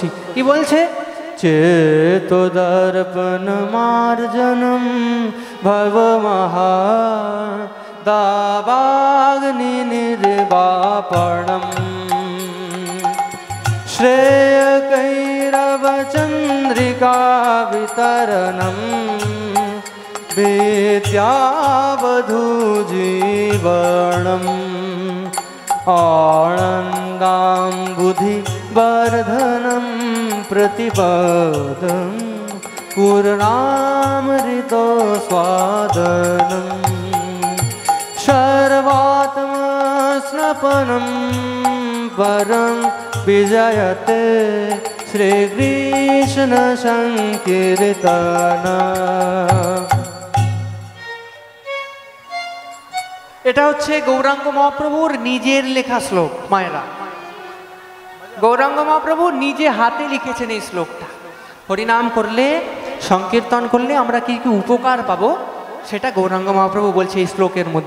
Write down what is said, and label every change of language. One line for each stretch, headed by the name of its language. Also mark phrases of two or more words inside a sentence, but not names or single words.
Bangla: কি বলছে?
Sanskrit: চেতো দর্পণ মার্জনম ভবমহা দাবাগ্নি নির্বাপণম শ্রেয় কৈরব চন্দ্রিকা বিতরণম বিদ্যাবধূ জীবনম आनन्दाम्बुधि वर्धनं प्रतिपदं पूर्णामृतो स्वादनं सर्वात्मस्नपनं परं विजयते श्रीकृष्ण संकीर्तन।
Bangla: এটা হচ্ছে গৌরাঙ্গ মহাপ্রভুর নিজের লেখা শ্লোক। মায়েরা, গৌরাঙ্গ মহাপ্রভু নিজে হাতে লিখেছেন এই শ্লোকটা। হরিনাম করলে, সংকীর্তন করলে আমরা কি কি উপকার পাবো সেটা গৌরাঙ্গ মহাপ্রভু বলছে এই শ্লোকের মধ্যে।